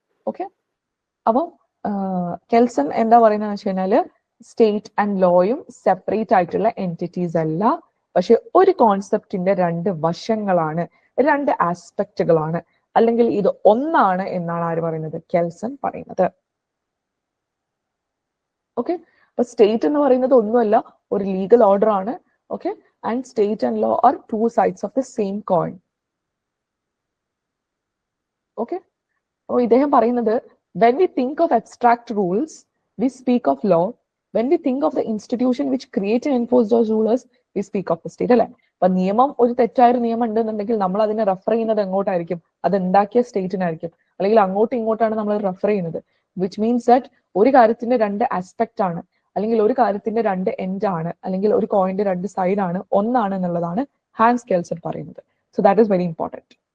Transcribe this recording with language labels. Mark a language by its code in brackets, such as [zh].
[ml] Okay, അപ്പം കെൽസൺ എന്താ പറയുന്നത് വെച്ച് കഴിഞ്ഞാല് സ്റ്റേറ്റ് ആൻഡ് ലോയും സെപ്പറേറ്റ് ആയിട്ടുള്ള എൻറ്റിറ്റീസ് അല്ല, പക്ഷെ ഒരു കോൺസെപ്റ്റിന്റെ രണ്ട് വശങ്ങളാണ്, രണ്ട് ആസ്പെക്റ്റുകളാണ്, അല്ലെങ്കിൽ ഇത് ഒന്നാണ് എന്നാണ് ആര് പറയുന്നത്? കെൽസൺ പറയുന്നത്. ഓക്കെ, അപ്പൊ സ്റ്റേറ്റ് എന്ന് പറയുന്നത് ഒന്നുമല്ല, ഒരു ലീഗൽ ഓർഡർ ആണ്. [en] Okay, and state and law are two sides of the same coin. [ml] Okay, അപ്പോൾ ഇദ്ദേഹം പറയുന്നത് [en] when we think of abstract rules we speak of law, when we think of the institution which create and enforce those rules we speak of the state [ml] അല്ലെ. അപ്പൊ നിയമം ഒരു തെറ്റായ നിയമം ഉണ്ടെന്നുണ്ടെങ്കിൽ നമ്മൾ അതിനെ റെഫർ ചെയ്യുന്നത് എങ്ങോട്ടായിരിക്കും? അത് ഉണ്ടാക്കിയ സ്റ്റേറ്റിനായിരിക്കും, അല്ലെങ്കിൽ അങ്ങോട്ടും ഇങ്ങോട്ടാണ് നമ്മൾ റെഫർ ചെയ്യുന്നത്. [en] which means that [ml] ഒരു കാര്യത്തിന്റെ രണ്ട് ആസ്പെക്ട് ആണ്, അല്ലെങ്കിൽ ഒരു കാര്യത്തിന്റെ രണ്ട് എൻഡ് ആണ്, അല്ലെങ്കിൽ ഒരു കോയിന്റെ രണ്ട് സൈഡ് ആണ്, ഒന്നാണ് എന്നുള്ളതാണ് ഹാൻസ് കെൽസൺ പറയുന്നത്. [en] So that is very important.